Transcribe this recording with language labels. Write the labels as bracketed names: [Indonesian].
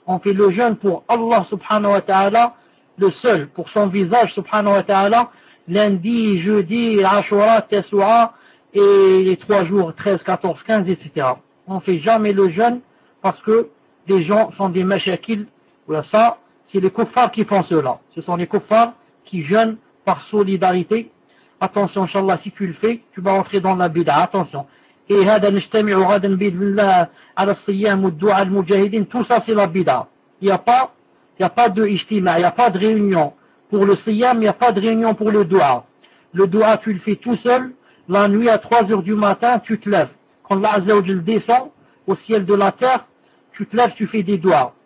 [French] On fait le jeûne pour Allah subhanahu wa ta'ala, le seul, pour son visage subhanahu wa ta'ala, lundi, jeudi, Ashura, Tessoura, et les trois jours, 13, 14, 15, etc. On ne fait jamais le jeûne parce que les gens sont des mashakils. Voilà ça, c'est les kuffars qui font cela. Ce sont les kuffars qui jeûnent par solidarité. Attention, inshallah, si tu le fais, tu vas entrer dans la bida. Attention. [Arabic] Et هذا نجتمع غدا باذن الله على الصيام والدعاء للمجاهدين. [French] Tout ça, c'est la bida. Il n'y a pas de ijtima, il n'y a pas de réunion. Pour le siyam, il n'y a pas de réunion pour le dua. Le dua, tu le fais tout seul. La nuit, à 3h du matin, tu te lèves. Quand l'Azza wa Jal descend au ciel de la terre, tu te lèves, tu fais des dua.